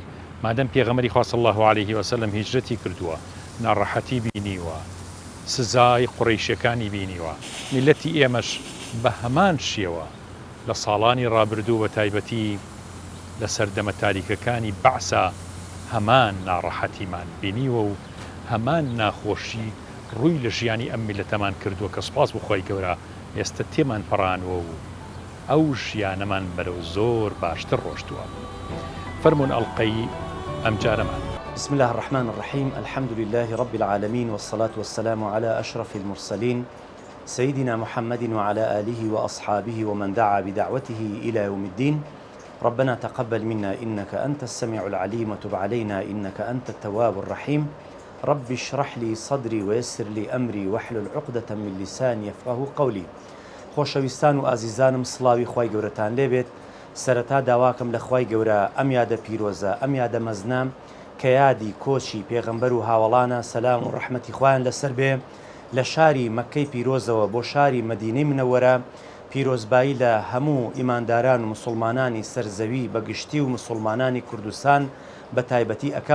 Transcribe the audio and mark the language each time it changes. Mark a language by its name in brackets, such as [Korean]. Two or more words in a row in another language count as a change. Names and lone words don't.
[Central Kurdish] مادەم پێغەمبەری خوا [Arabic] صلی الله عليه وسلم [Central Kurdish] هیجرەتی کردووە، ناڕەحەتی بینیوە، سزای قوڕەیشیەکانی بینیوە، میلەتی ئێمەش بە هەمان شێوە لە ساڵانی ڕابردوو بە تایبەتی لە سەردەمە تاریکەکانی بەعسا هەمان ناڕەحەتیمان بینیوە و هەمان ناخۆشی ڕووی لە ژیانی ئەم میلەتەمان کردووە کە سوپاس بخوای گەورە ئێستا تێمان پەڕانوە و ئەو ژیانەمان بەرەو زۆر باشتر ڕۆشتووە. فەرمون ئەڵقەی ئەم جارەمان. [Arabic] بسم الله الرحمن الرحيم. الحمد لله رب العالمين، والصلاة والسلام على أشرف المرسلين سيدنا محمد وعلى آله وأصحابه ومن دعا بدعوته إلى يوم الدين. ربنا تقبل منا إنك أنت السميع العليم، وتب علينا إنك أنت التواب الرحيم. رب اشرح لي صدري ويسر لي أمري واحلل عقدة من لساني يفقهوا قولي. [Central Kurdish] خۆشەویستان و ئازیزانم، سڵاوی خوای گەورەتان لێبێت. سەرەتا داواکەم لە خوای گەورە ئەم یادە پیرۆزە، ئەم یادە مەزنام کە یادی کۆچی پێغەمبەر و هاوڵانە، سەلام و ڕەحمەتی خوایان لەسەر بێ، لە شاری مەککەی پیرۆزەوە بۆ شاری مەدینەی منەوەرە، پیرۆزبایی لە هەموو ئیمانداران و مسڵمانانی سەرزەوی بەگشتی و مسڵمانانی کوردستان بە تایبەتی ئەەکەم.